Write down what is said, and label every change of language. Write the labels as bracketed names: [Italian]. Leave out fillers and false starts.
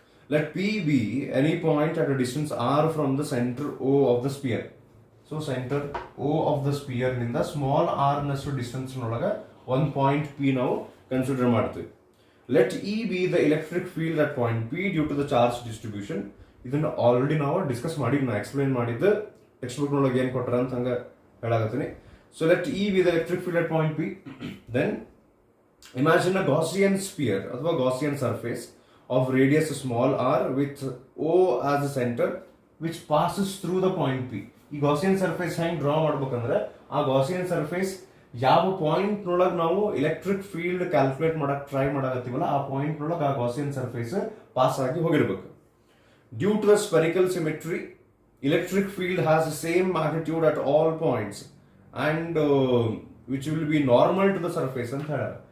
[English] Let P be any point at a distance r from the center O of the sphere. So center O of the sphere [Kannada] ನಿಂದ small r ನಷ್ಟು distance ನೊಳಗೆ ಒಂದು point P ನಾವು consider ಮಾಡ್ತೀವಿ. [English] Let E be the electric field at point P due to the charge distribution. [Kannada] ಇದನ್ನ already ನಾವು discuss ಮಾಡಿ ನಾ ಎಕ್ಸ್ಪ್ಲೈನ್ ಮಾಡಿದ್ದು ಟೆಕ್ಸ್ಟ್ ಬುಕ್ ನೊಳಗೆ ಏನು ಕೊಟ್ಟರ ಅಂತ ಹಂಗೆ ಹೇಳಾಕತ್ತೀನಿ. [English] So let E be the electric field at point P. Then imagine a Gaussian sphere [Kannada] ಅಥವಾ [English] Gaussian surface of radius small r with O as the center which passes through the point P. [Kannada] ಈ Gaussian surface ಹೆಂಗ್ draw ಮಾಡ್ಬೇಕಂದ್ರೆ ಆ Gaussian surface ಯಾವ point ನೊಳಗೆ ನಾವು electric field calculate ಮಾಡಕ್ try ಮಾಡಕತ್ತೀವಲ್ಲ ಆ ಪಾಯಿಂಟ್ ನೊಳಗೆ ಆ ಗಾಸಿಯನ್ ಸರ್ಫೇಸ್ ಪಾಸ್ ಆಗಿ ಹೋಗಿರ್ಬೇಕು. [English] due to the spherical symmetry electric field has the same magnitude at all points and which will be normal to the surface [Kannada] ಅಂತ ಹೇಳ.